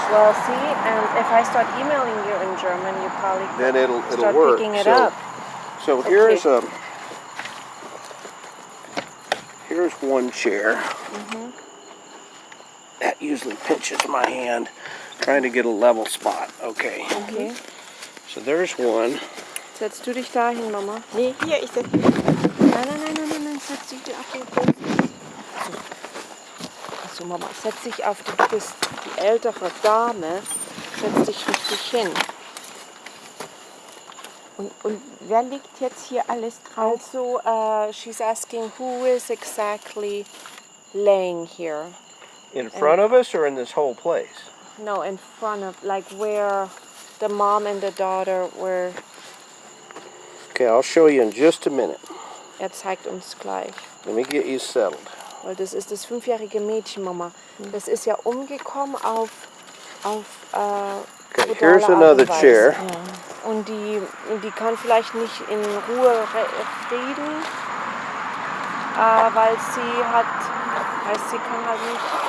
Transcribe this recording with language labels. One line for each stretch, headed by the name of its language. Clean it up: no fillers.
English: Well, see, and if I start emailing you in German, you probably Then it'll start work. picking it up. So here's one chair. That usually pinches my hand, trying to get a level spot. Okay. Okay. So there's one.
German: Setzt du dich dahin, Mama? Nee, hier ist es. Nein, setz dich dir auf den Boden. Achso. So, Mama, setz dich auf die, du bist die ältere Dame, setz dich richtig hin. Und wer liegt jetzt hier alles drauf?
English: Also, she's asking who is exactly laying here. In front of us or in this whole place? No, in front of, like where the mom and the daughter were. Okay, I'll show you in just a minute.
German: Zeigt uns gleich.
English: Let me get you settled.
German: Weil das ist das 5-jährige Mädchen, Mama. Das ist ja umgekommen auf
English: Okay,
German: brutale
English: here's
German: Art und
English: another
German: Weise.
English: chair.
German: Und die kann vielleicht nicht in Ruhe reden, weil sie kann halt nicht.